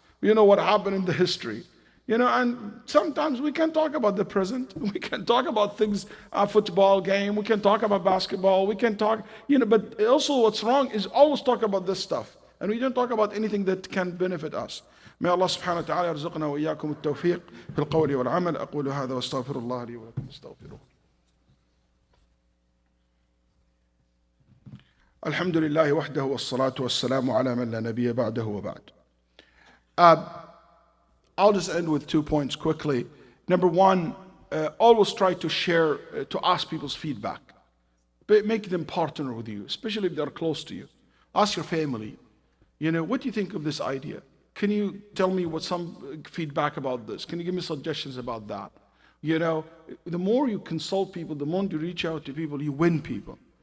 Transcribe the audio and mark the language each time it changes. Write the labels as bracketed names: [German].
[English] What happened in the history. And sometimes we can talk about the present. We can talk about things, a football game. We can talk about basketball. We can talk, but also what's wrong is always talk about this stuff. And we don't talk about anything that can benefit us. [Arabic] May Allah subhanahu wa ta'ala yarzuqna wa iyyakum at-tawfiq fil qawli wal amal. أقول هذا واستغفر الله لي ولكم استغفروه. الحمد لله وحده والصلاة والسلام على من لا نبي بعده وبعد. [English] I'll just end with 2 points quickly. Number one, always try to share, to ask people's feedback. Make them partner with you, especially if they're close to you. Ask your family, what do you think of this idea? Can you tell me some feedback about this? Can you give me suggestions about that? The more you consult people, the more you reach out to people, you win people.